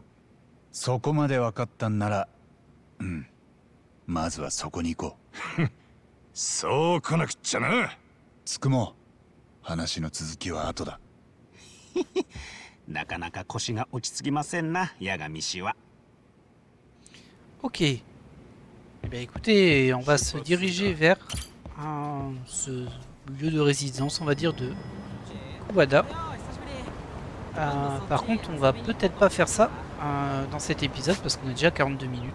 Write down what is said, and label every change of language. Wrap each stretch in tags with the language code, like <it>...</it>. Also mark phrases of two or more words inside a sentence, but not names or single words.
<ja>そこまで分かったんなら、まずはそこに行こう。そう来なくっちゃな。つくも話の続きは後だ。なかなか腰が落ち着きませんな、八神氏は。</ja> <fr>Ok. Eh bien, écoutez, on va se diriger vers ce lieu de résidence, on va dire, de Kuwada. Par contre, on va peut-être pas faire ça dans cet épisode parce qu'on est déjà à 42 minutes.</fr>